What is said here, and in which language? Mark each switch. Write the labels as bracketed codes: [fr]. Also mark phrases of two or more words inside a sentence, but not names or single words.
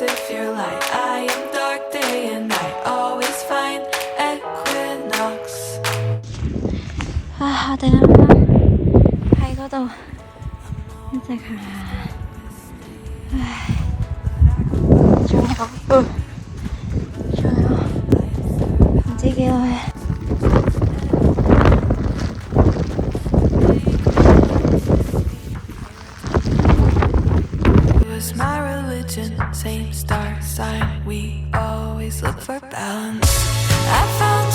[en] If you're light, I am dark. Day and night, always find equinox. [yue] 我哋啱啱喺嗰度一直行，唉，仲有唔知幾耐。 [en] Was my religion, same star sign, we always look for balance. I found